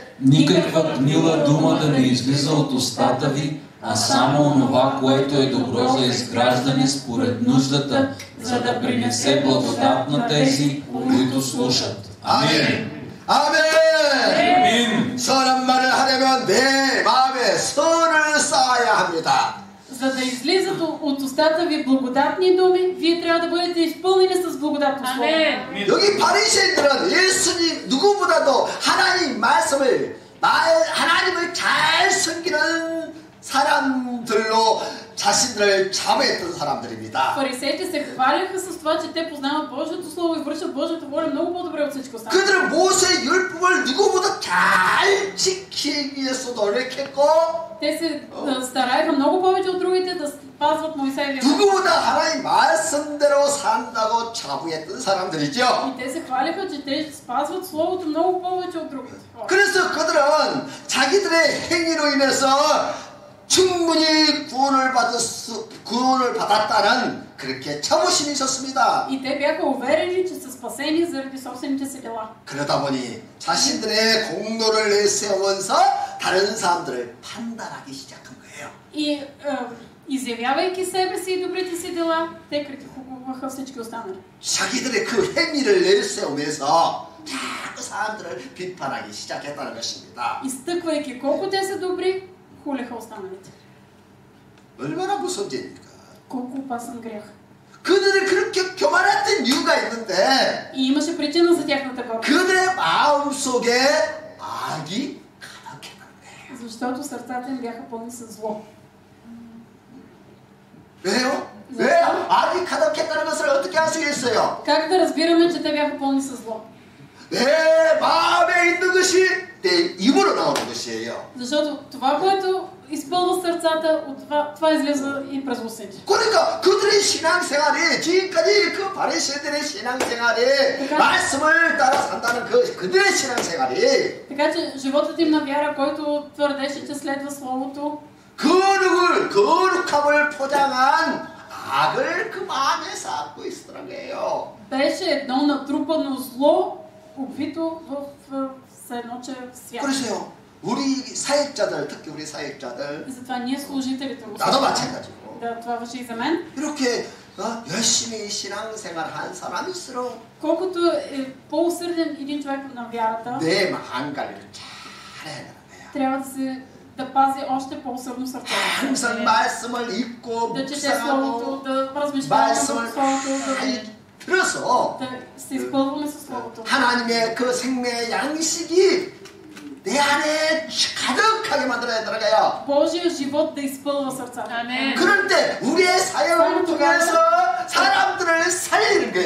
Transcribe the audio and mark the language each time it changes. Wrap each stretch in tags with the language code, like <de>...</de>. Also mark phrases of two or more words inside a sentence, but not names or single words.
<bg>Никаква гнила дума да не излиза от устата ви, а само онова, което е добро за изграждане според нуждата, за да принесе благодат на тези, които слушат.</bg> <ko>아멘. 아멘. 선한 말을 하려면 내 마음에 선을 쌓아야 합니다.</ko> <bg>За да излизат от устата ви благодатни думи, вие трябва да бъдете изпълнени с благодатно слово.</bg> <ko>여기 바리새인들은 예수님 누구보다도 하나님을 잘 섬기는 사람들로 자신들을 자부했던 사람들입니다.</ko> <bg>Фарисеите се хваляха с това, че те познават Божието слово и вършат Божията воля много по-добре от всичко останало.</bg> <ko>그들은 모세의 율법을 누구보다 잘 지키기 위해서 노력했고</ko> <bg>Те се стараеха много повече от другите да спазват Моисеевия.</bg> <ko>누구보다 하나님 말씀대로 산다고 자부했던 사람들이죠.</ko> <bg>И те се хваляха, че те спазват словото много повече от другите.</bg> <ko>그래서 그들은 자기들의 행위로 인해서 충분히 구원을 받았다는 그렇게 자부심이 있었습니다.</ko> <bg>И те бяха уверени, че са спасени заради собствените си дела.</bg> <ko>그러다 보니 자신들의 공로를 내세우면서 다른 사람들을 판단하기 시작한 거예요.</ko> <bg>И изявявайки себе си и добрите си дела, те критикуваха всички останали.</bg> <ko>자기들의 그 행위를 내세우면서 자꾸 사람들을 비판하기 시작했다는 것입니다.</ko> <bg>Изтъквайки колко те са добри, хулеха останалите.</bg> <ko>얼마나 무서운 죄입니까?</ko> <bg>Колко опасен грях.</bg> <ko>그들이 그렇게 교만했던 이유가 있는데</ko> <bg>И имаше причина за тяхната гордост.</bg> <ko>그들의 마음속에 악이 가득했는데.</ko> <bg>Защото сърцата им бяха пълни със зло.</bg> <ko>왜요? 왜 악이 가득했다는 것을 어떻게 알 수 있어요?</ko> <bg>Как да разбираме, че те бяха пълни със зло?</bg> <ko>내 마음에 있는 것이 내 입으로 나오는 것이에요.</ko> <bg>Защото това, което изпълва сърцата, това излиза и през устните.</bg> <ko>그러니까 그들의 신앙생활이 지금까지 그 바리새인들의 신앙생활이 말씀을 따라 산다는 그들의 신앙생활이</ko> <bg>Така че животът им на вяра, който твърдеше, че следва Словото,</bg> <ko>거룩함을 포장한 악을 그 마음에 쌓고 있었던 거예요.</ko> <bg>беше едно натрупано зло, обвито в едно, че свят.</bg> <ko>그러세요. 우리 사역자들, 특히 우리 사역자들,</ko> <bg>И затова ние служителите,</bg> <ko>나도 마찬가지고.</ko> <bg>да, това въжи и за мен.</bg> <ko>이렇게 열심히 신앙생활 한 사람일수록</ko> <bg>Колкото е по-усърден един човек на вярата,</bg> <ko>내 마음 관리를 잘 해야 되는 거예요.</ko> <bg>трябва да пази още по-усърдно сърцето.</bg> <ko>항상 말씀을 읽고</ko> <bg>Да чете Словото,</bg> <ko>묵상하고</ko> <bg>да размишлява за</bg> <ko>말씀을</ko> <bg>Словото,</bg> <ko>잘 들어서</ko> <bg>да се изпълваме със Словото.</bg> <ko>하나님의 그 생명의 양식이 내 안에 가득하게 만들어야 들어가요.</ko> <bg>Божия живот да изпълва сърцата.</bg> <ko>그럴 때 우리의 사역을 통해서 사람들을 살리는 거예요.</ko>